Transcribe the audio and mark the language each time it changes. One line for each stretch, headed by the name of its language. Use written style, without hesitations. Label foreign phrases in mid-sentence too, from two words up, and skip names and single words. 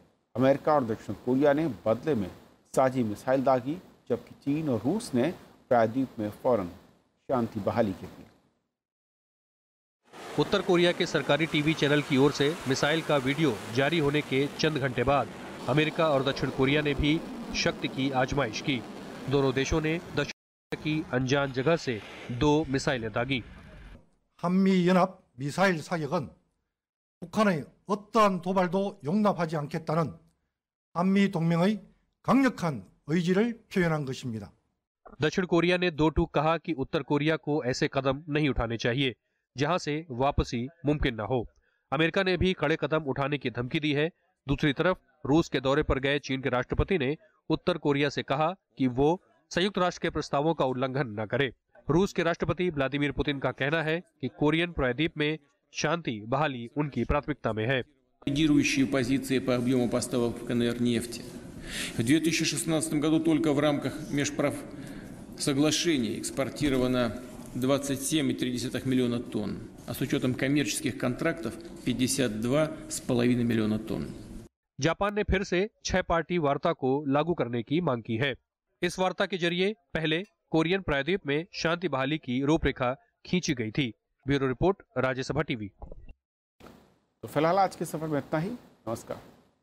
Hindi: अमेरिका और दक्षिण कोरिया ने बदले में साझी मिसाइल दागी, जबकि चीन और रूस ने प्रायद्वीप में फौरन शांति बहाली की अपील। उत्तर कोरिया के सरकारी टीवी चैनल की ओर से मिसाइल का वीडियो जारी होने के चंद घंटे बाद अमेरिका और दक्षिण कोरिया ने भी शक्ति की आजमाइश की। दोनों देशों ने दक्षिण कोरिया की अनजान जगह से 2 मिसाइलें दागी।
Korean: 한미연합 미사일 사격은 북한의 어떠한 도발도 용납하지 않겠다는 한미 동맹의 강력한 의지를 표현한 것입니다.
Hindi: दक्षिण कोरिया ने दो टूक कहा कि उत्तर कोरिया को ऐसे कदम नहीं उठाने चाहिए जहां से वापसी मुमकिन न हो। अमेरिका ने भी कड़े कदम उठाने की धमकी दी है। दूसरी तरफ रूस के दौरे पर गए चीन के राष्ट्रपति ने उत्तर कोरिया से कहा कि वो संयुक्त राष्ट्र के प्रस्तावों का उल्लंघन न करे। रूस के राष्ट्रपति व्लादिमीर पुतिन का कहना है कि कोरियन प्रायद्वीप में शांति बहाली उनकी प्राथमिकता में है।
Russian: Лидирующие позиции по объему поставок в КНР нефти. В 2016 году только в рамках межправсоглашений экспортировано 27,3 миллиона тонн, а с учетом коммерческих контрактов 52,5 миллиона тонн.
Hindi: जापान ने फिर से 6 पार्टी वार्ता को लागू करने की मांग की है। इस वार्ता के जरिए पहले कोरियन प्रायद्वीप में शांति बहाली की रूपरेखा खींची गई थी। ब्यूरो रिपोर्ट, राज्यसभा टीवी। तो फिलहाल आज के सफर में इतना ही। नमस्कार।